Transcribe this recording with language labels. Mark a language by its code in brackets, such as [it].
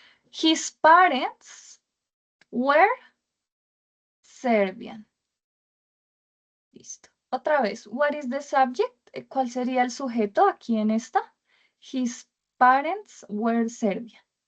[en] His parents were Serbian. [es] Listo. Otra vez, [en] what is the subject? [es] ¿Cuál sería el sujeto aquí en esta? [en] His parents were Serbian.